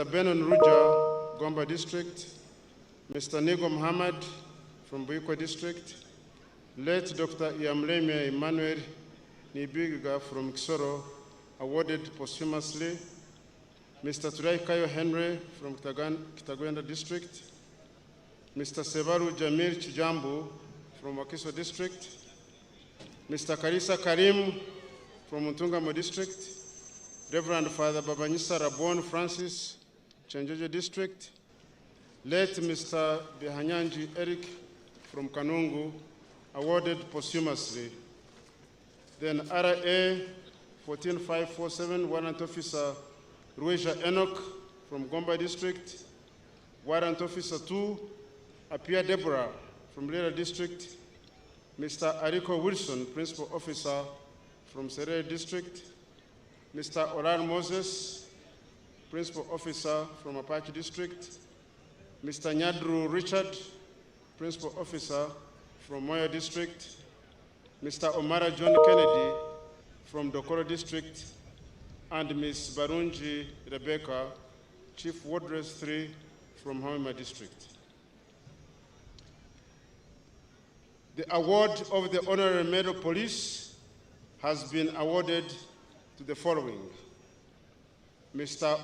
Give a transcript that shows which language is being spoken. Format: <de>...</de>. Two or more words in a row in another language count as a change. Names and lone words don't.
<en>Benon Ruja, Gomba District, Mr. Nigo Muhammad from Buikwe District, late Dr. Iyamlemia Emmanuel Nibiga from Kisoro, awarded posthumously, Mr. Turai Kayo Henry from Kitagwenda District, Mr. Sebaru Jamil Chijambu from Wakiso District, Mr. Karisa Karim from Mutungamo District, Reverend Father Babanyisa Rabon Francis, Chanjojo District, late Mr. Bihanyanji Eric from Kanungu, awarded posthumously. Then RA 14547, Warrant Officer Rueja Enoch from Gomba District. Warrant Officer 2, Apia Deborah from Lera District. Mr. Ariko Wilson, Principal Officer from Serere District. Mr. Oran Moses, Principal Officer from Apache District. Mr. Nyadru Richard, Principal Officer from Moyo District. Mr. Omara John Kennedy from Dokoro District. And Ms. Barunji Rebecca, Chief Wardress 3 from Hoima District. The award of the Honorary Medal of Police has been awarded to the following: Mr.</en>